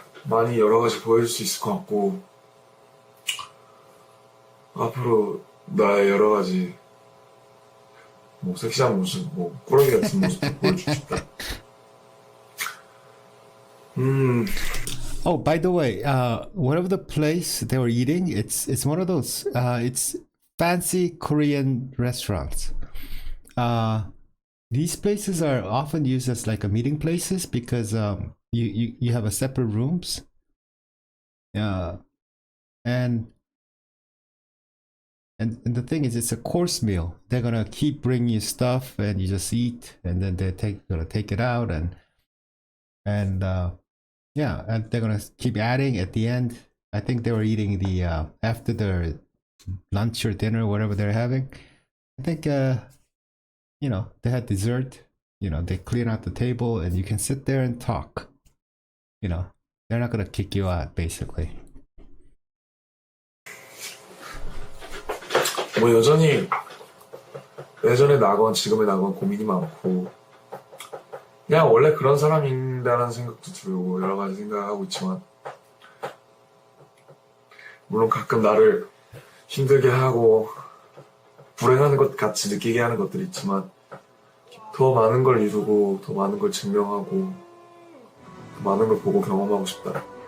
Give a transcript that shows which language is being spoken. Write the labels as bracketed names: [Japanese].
[Korean] 많이 여러 가지 보여줄 수 있을 것 같고 앞으로 나의 여러 가지 뭐 섹시한 모습, 뭐 꾸러기 같은 모습도 보여주고 싶다. [English] Oh, by the way, whatever the place they were eating, it's one of those it's fancy Korean restaurants. These places are often used as like a meeting places because you have a separate rooms. And the thing is, it's a course meal. They're gonna keep bringing you stuff, and you just eat, and then gonna take it out, and yeah, and they're gonna keep adding at the end. I think they were eating the after their lunch or dinner, whatever they're having. I think you know, they had dessert. You know, they clean out the table, and you can sit there and talk. You know, they're not gonna kick you out, basically. [Korean] 뭐 여전히 예전에 나건 지금의 나건 고민이 많고 그냥 원래 그런 사람인다는 생각도 들고 여러 가지 생각하고 있지만 물론 가끔 나를 힘들게 하고 불행하는 것 같이 느끼게 하는 것들이 있지만 더 많은 걸 이루고 더 많은 걸 증명하고 더 많은 걸 보고 경험하고 싶다.